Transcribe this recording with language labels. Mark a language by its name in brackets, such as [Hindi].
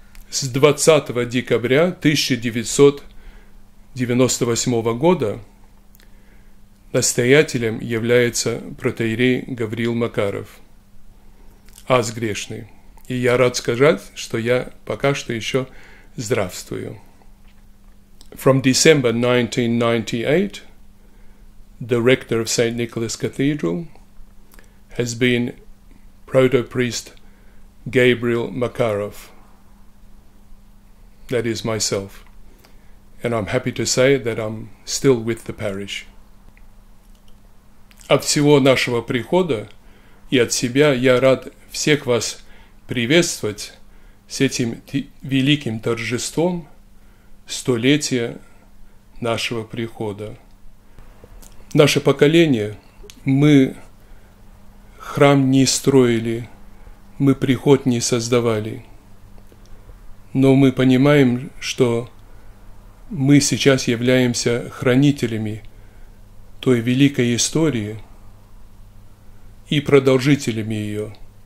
[Russian] С 20 декабря 1998 года настоятелем является протоиерей Гавриил Макаров, ас грешный. И я рад сказать, что я пока что еще здравствую. [English] From December 1998, the rector of St. Nicholas Cathedral has been proto-priest Gabriel Makarov. That is myself. and I'm happy to say that I'm still with the parish. [Russian] От всего нашего прихода и от себя я рад всех вас приветствовать с этим великим торжеством столетия нашего прихода. Наше поколение, мы храм не строили, мы приход не создавали, но мы понимаем, что мы сейчас являемся хранителями той великой истории и продолжителями ее.